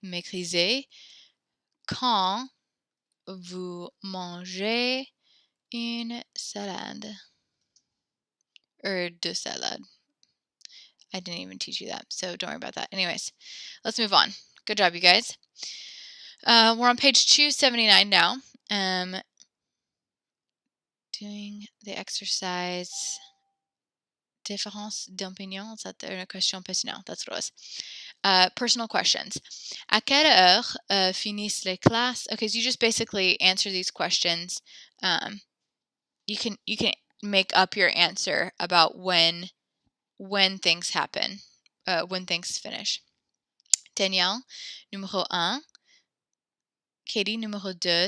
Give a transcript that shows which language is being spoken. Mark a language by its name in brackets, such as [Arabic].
[French] Maigrisez quand vous mangez une salade. Or de salade. [English] I didn't even teach you that, so don't worry about that. Anyways, let's move on. Good job, you guys. We're on page 279 now. Doing the exercise différence d'opinion. Is that the question personnelle? That's what it was. Personal questions. [French] À quelle heure finissent les classes? [English] Okay, so you just basically answer these questions. You can make up your answer about when things happen, when things finish. Danielle, numéro 1. Katie, numéro 2.